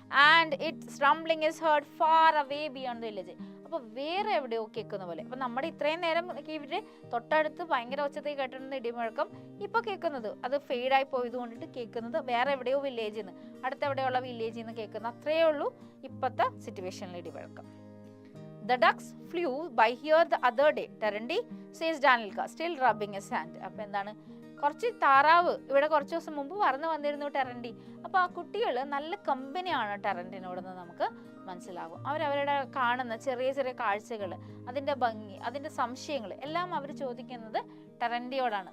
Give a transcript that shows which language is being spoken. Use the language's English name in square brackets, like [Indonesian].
[English] And its rumbling is heard far away beyond the village. [Malayalam] അപ്പൊ വേറെ എവിടെയോ കേൾക്കുന്ന പോലെ. അപ്പൊ നമ്മുടെ ഇത്രയും നേരം ഇവര് തൊട്ടടുത്ത് ഭയങ്കര ഒച്ചത്തിൽ കേട്ടിരുന്ന ഇടിമുഴക്കം ഇപ്പൊ കേൾക്കുന്നത് അത് ഫെയ്ഡായി പോയത് കൊണ്ടിട്ട് കേൾക്കുന്നത് വേറെ എവിടെയോ വില്ലേജിൽ നിന്ന്, അടുത്തെവിടെയുള്ള വില്ലേജിൽ നിന്ന് കേൾക്കുന്ന അത്രയേ ഉള്ളൂ ഇപ്പത്തെ സിറ്റുവേഷനിൽ ഇടിമുഴക്കം. [English] The ducks flew by here the other day, Tarandi, says Danilka, still rubbing his hand. [Malayalam] അപ്പോൾ എന്താണ്, കുറച്ച് താറാവ് ഇവിടെ കുറച്ച് ദിവസം മുമ്പ് വന്നിരുന്നു ടെറൻഡി. അപ്പോൾ ആ കുട്ടികൾ നല്ല കമ്പനിയാണ് ടെറൻഡിനോടെന്ന് നമുക്ക് മനസ്സിലാകും. അവരവരുടെ കാണുന്ന ചെറിയ ചെറിയ കാഴ്ചകൾ, അതിൻ്റെ ഭംഗി, അതിൻ്റെ സംശയങ്ങൾ എല്ലാം അവർ ചോദിക്കുന്നത് ടെറൻറ്റിയോടാണ്.